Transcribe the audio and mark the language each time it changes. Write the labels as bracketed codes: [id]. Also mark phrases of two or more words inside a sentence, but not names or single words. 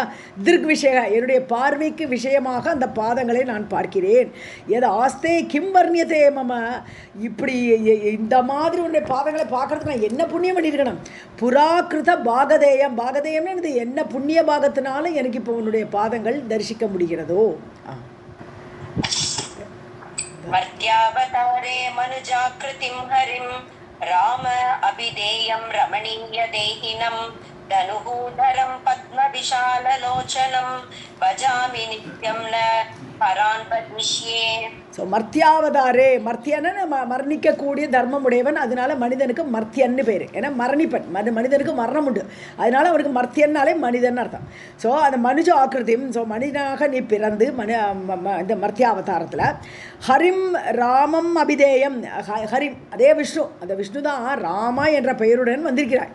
[ta] திருக்விஷய, என்னுடைய பார்வைக்கு விஷயமாக அந்த பாதங்களை நான் பார்க்கிறேன். எது [sa] आस्ते किं वर्ण्यते मम, [ta] இப்படி இந்த மாதிரி உன்னுடைய பாதங்களை பார்க்கறதுக்கு நான் என்ன புண்ணியம் பண்ணியிருக்கணும். [sa] पुराकृत भागधेयम्, [ta] பாகதேயம்னு இது என்ன புண்ணிய பாகத்தினால எனக்கு இப்போ உன்னுடைய பாதங்கள் தரிசிக்க முடிகிறதோ. [sa] मर्त्यावतारे मनुजाकृतिं हरिं राम अभिधेयं रमणीय देहिनं धनुधरं पद्मविशाललोचनं भजामि नित्यं न परान् पद्मिष्ये. [ta] ஸோ மர்த்தியாவதாரே, மர்த்தியன்னு மரணிக்கக்கூடிய தர்மம் உடையவன், அதனால மனிதனுக்கு மர்த்தியன்னு பேர். ஏன்னா மரணிப்பன், மனிதனுக்கு மரணம் உண்டு, அதனால அவனுக்கு மர்த்தியன்னாலே மனிதன் அர்த்தம். ஸோ அந்த மனுஜ ஆக்கிருதியும், ஸோ மனிதனாக நீ பிறந்து இந்த மர்த்தியாவதாரத்தில் [sa] हरिं रामम् अभिधेयम्, [ta] ஹரிம் அதே விஷ்ணு, அந்த விஷ்ணு தான் ராமா என்ற பெயருடன் வந்திருக்கிறாய்.